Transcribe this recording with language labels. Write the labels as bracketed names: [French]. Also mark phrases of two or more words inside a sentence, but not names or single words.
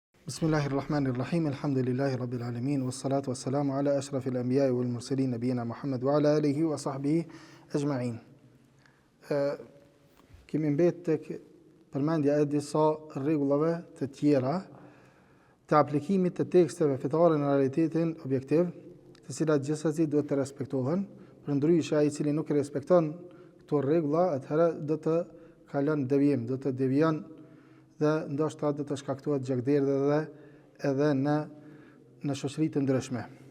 [Arabic] بسم الله الرحمن الرحيم. الحمد لله رب العالمين والصلاة والسلام على أشرف الأنبياء والمرسلين نبينا محمد وعلى آله وصحبه أجمعين. [Albanian] Kemi mbetë tek përmendja e disa rregullave të tjera të aplikimit të teksteve fetare në realitetin objektiv, të cilat gjithsesi duhet të respektohen. Përndryshe ai i cili nuk i respekton këto rregulla, atëherë do të kalon devijim, do të devijon dhe ndoshta do të shkaktohet gjakderdhje dhe edhe në shoqëri të ndryshme.